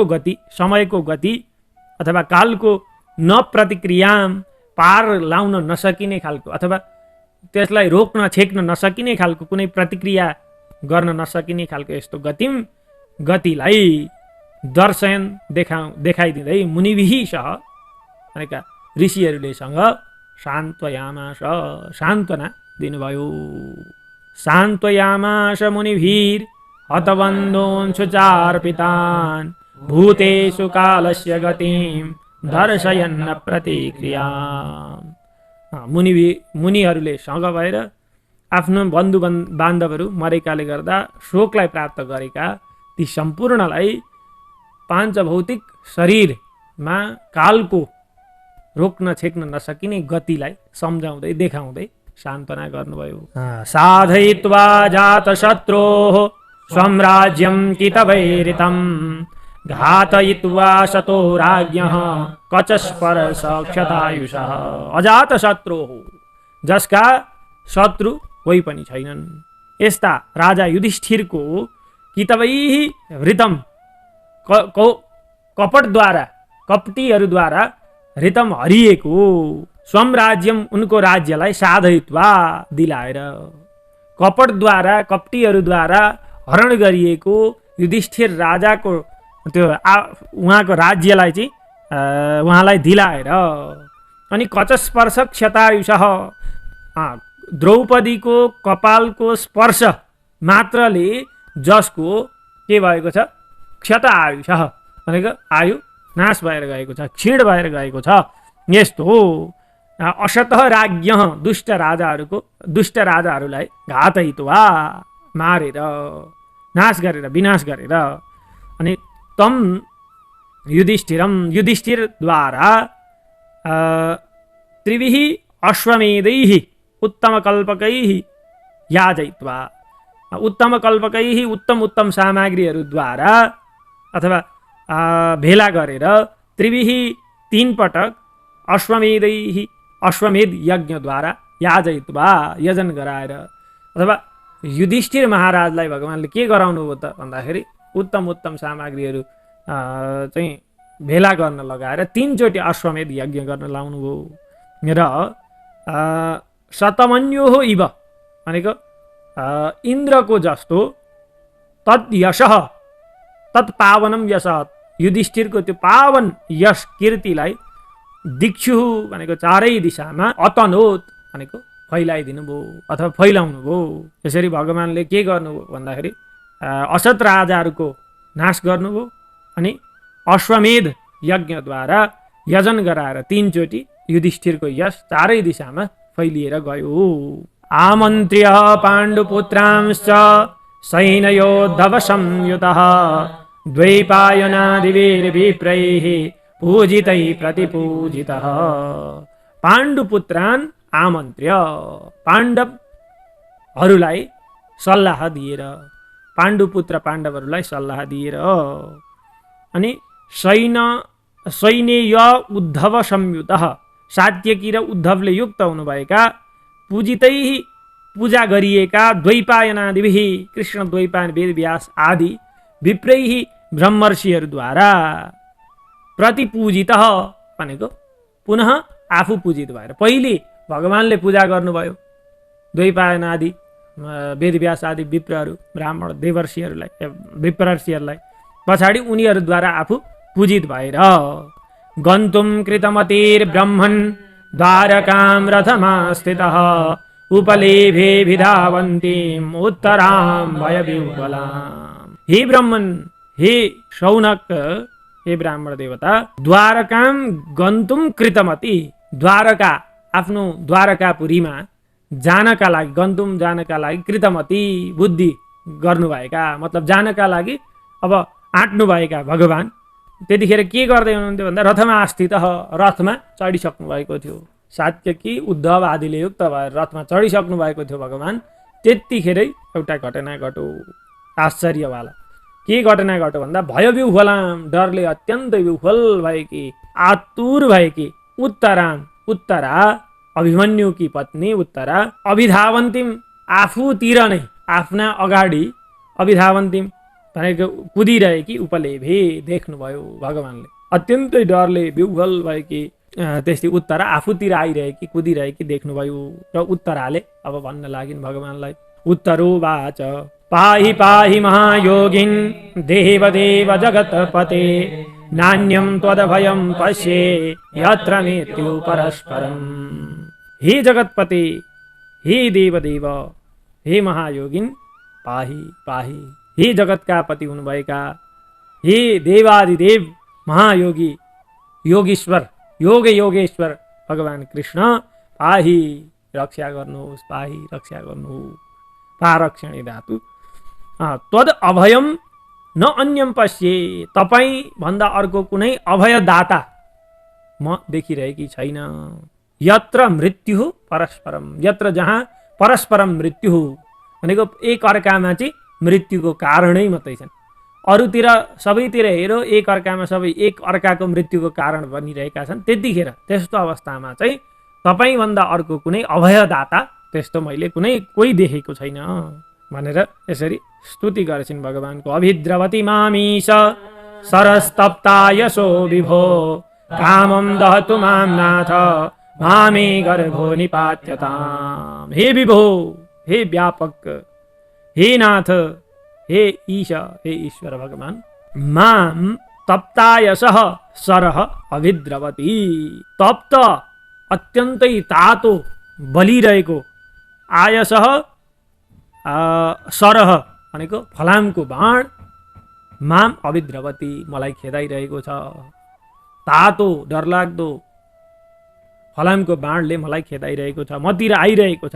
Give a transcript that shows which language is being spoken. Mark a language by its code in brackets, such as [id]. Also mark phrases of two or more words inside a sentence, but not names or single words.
[ne] गति समयको गति अथवा कालको न प्रतिक्रियाम पार लाउन नसकिने खालको अथवा त्यसलाई रोक्न छेक्न नसकिने खालको कुनै प्रतिक्रिया गर्न नसकिने खालको यस्तो गतिलाई दर्शन देखाइदिँदै [sa] मुनिभिः सह [ne] भनेका ऋषिहरूले सँग सान्त्वयामास सान्त्वना दिनुभयो [sa] सान्त्वयामास मुनिभिर हतबन्धून् सुचार्पितान् भूतेषु कालस्य गतिं दर्शयन्न प्रतिक्रिया [ne] मुनिहरूले सँग भएर आफ्नो बन्धु बान्धवहरू मरेकाले गर्दा शोकलाई प्राप्त गरेका ती सम्पूर्णलाई पाञ्च भौतिक शरीरमा कालको रोक्न छेक्न नसकिने गतिलाई सम्झाउँदै देखाउँदै सान्त्वना गर्नुभयो [sa] साधयित्वा जातशत्रोः स्वं राज्यं कितवैरितं घातयित्वा शतो राज्ञः कचस्पर्श क्षतायुषः अजातशत्रोः [ne] जसका शत्रु कोही पनि छैनन् यस्ता राजा युधिष्ठिरको [sa] कितवैः हृतम [ne] कपटद्वारा कपटीहरूद्वारा हृतम हरिएको [sa] स्वम राज्यम [ne] उनको राज्यलाई साधयित्वा दिलाएर कपटद्वारा कपटीहरूद्वारा हरण गरिएको युधिष्ठिर राजाको त्यो उहाँको राज्यलाई चाहिँ उहाँलाई दिलाएर अनि [sa] कचस्पर्श क्षतायुषः [ne] द्रौपदीको कपालको स्पर्श मात्रले जसको के भएको छ [sa] क्षत आयुषः [ne] भनेको आयु नाश भएर गएको छ क्षीण भएर गएको छ यस्तो [sa] असतः राज्ञ [ne] दुष्ट राजाहरूलाई घातयित्वा मारेर नाश गरेर विनाश गरेर अनि तम युधिष्ठिरद्वारा [sa] त्रिभिः अश्वमेधैः उत्तमकल्पकैः याजयित्वा उत्तमकल्पकैः [ne] उत्तम सामग्रीहरूद्वारा अथवा भेला गरेर त्रिभिः 3 पटक अश्वमेध यज्ञद्वारा याजयित्वा यजन गराएर अथवा युधिष्ठिर महाराजलाई भगवानले के गराउनु भयो त भन्दाखेरि उत्तम सामग्रीहरू चाहिँ भेला गर्न लगाएर 3 चोटि अश्वमेध यज्ञ गर्न लाउनुभयो र [sa] शतमन्योः इव [ne] भनेको इन्द्रको जस्तो [sa] तत् यशः तत् पावनम [ne] यश युधिष्ठिरको त्यो पावन यश कीर्तिलाई दिक्षु भनेको चारै दिशामा अतनोत भनेको फैलाइदिनु भयो अथवा फैलाउनु भयो। यसरी भगवानले के गर्नुभयो भन्दाखेरि असत राजाहरूको नाश गर्नुभयो अनि अश्वमेध यज्ञद्वारा यजन गराएर 3 चोटि युधिष्ठिरको यश चारै दिशामा फैलिएर गयो। [sa] आमन्त्र्य पाण्डुपुत्रांश्च सैन्योद्धव संयुतः द्वैपायनादिवीर्विप्रैः पूजितै प्रतिपूजितः। पाण्डुपुत्रान् आमन्त्र्य [ne] पाण्डवहरूलाई सल्लाह दिएर पाण्डुपुत्र पाण्डवहरूलाई सल्लाह दिएर अनि [sa] सैन्य उद्धव संयुतः [ne] सात्यकी र उद्धवले युक्त हुनुभएका पूजितै पूजा गरिएका द्वैपायनादिभिः कृष्ण द्वैपायन वेदव्यास आदि विप्रैः ब्रह्मर्षिहरूद्वारा प्रतिपूजितः भनेको पुनः आफू पूजित भएर पहिले भगवानले पूजा गर्नुभयो द्वैपायन आदि वेदव्यास आदि विप्रहरू ब्राह्मण देवर्षिहरूलाई विप्रर्षिहरूलाई पछाडि उनीहरूद्वारा आफू पूजित भएर [sa] गन्तुम कृतमतिर्ब्रह्मन् द्वारकां रथमास्थितः उपलेभे विधावन्तीम् उत्तरां भयविह्वलाम्। [ne] हे ब्रह्मन् हे शौनक हे ब्राह्मण देवता [sa] द्वारकां गन्तुम कृतमति [ne] द्वारका आफ्नो द्वारकापुरीमा जानका लागि गन्तुम जानका लागि कृतमति बुद्धि गर्नुभएका मतलब जानका लागि अब आँट्नुभएका भगवान त्यतिखेर के गर्दै हुनुहुन्थ्यो भन्दा रथमा आस्थित रथमा चढिसक्नु भएको थियो। सात्यकी उद्धव आदिले युक्त भएर रथमा चढिसक्नु भएको थियो भगवान। त्यतिखेरै एउटा घटना घट्यो आश्चर्यवाला। के घटना घट्यो भन्दा भयविह्वलाम डरले अत्यन्तै विह्वल भएकी आतुर भएकी उत्तरा अभिमन्युकी पत्नी उत्तरा अभिधावन्तीम आफूतिर नै आफ्ना अगाडि अभिधावन्तीम भनेको कुदिरहेकी उपलेभे देख्नुभयो भगवानले। अत्यन्तै डरले विह्वल भएकी त्यस्तै उत्तरा आफूतिर आइरहेकी कुदिरहेकी देख्नुभयो र उत्तराले अब भन्न लागिन् भगवानलाई। [sa] उत्तरोवाच पाहि पाहि महायोगिन् देवदेव जगत्पते नान्यं त्वदभयं पश्ये यत्र मृत्यु परस्परम्। हे जगत्पते हे देवदेव हे महायोगिन् पाहि पाहि [ne] हे जगतका पति हुनुभएका हे देवादिदेव महायोगी योगेश्वर योगेश्वर भगवान कृष्ण पाहि रक्षा गर्नुहोस् पाहि रक्षा गर्नुहोस्। [sa] पारक्षणी धातु त्वद अभयम न अन्यम पश्ये [ne] तपाईँ भन्दा अर्को कुनै अभयदाता म देखिरहेकी छैन। [sa] यत्र मृत्यु परस्परम यत्र [ne] जहाँ परस्परम मृत्यु भनेको एक अर्कामा चाहिँ मृत्युको कारणै मात्रै छन्। अरूतिर सबैतिर हेरो एक अर्कामा सबै एक अर्काको मृत्युको कारण बनिरहेका छन्। त्यतिखेर त्यस्तो अवस्थामा चाहिँ तपाईँभन्दा अर्को कुनै अभयदाता त्यस्तो मैले कुनै कोही देखेको छैन भनेर यसरी स्तुति गर्छिन् भगवानको। [sa] अभिद्रवती मामीश सरस्तप्ता यशो विभो कामं दहतु मां नाथ मामे गर्भो निपात्यताम्। [ne] हे विभो हे व्यापक हे नाथ हे ईश हे ईश्वर भगवान [sa] माम तप्तायसः सरः अभिद्रवती [ne] तप्त अत्यन्तै तातो बलिरहेको आयसः सरह भनेको फलामको बाण [sa] माम अभिद्रवती [ne] मलाई खेदाइरहेको छ। तातो डरलाग्दो फलामको बाणले मलाई खेदाइरहेको छ मतिर आइरहेको छ।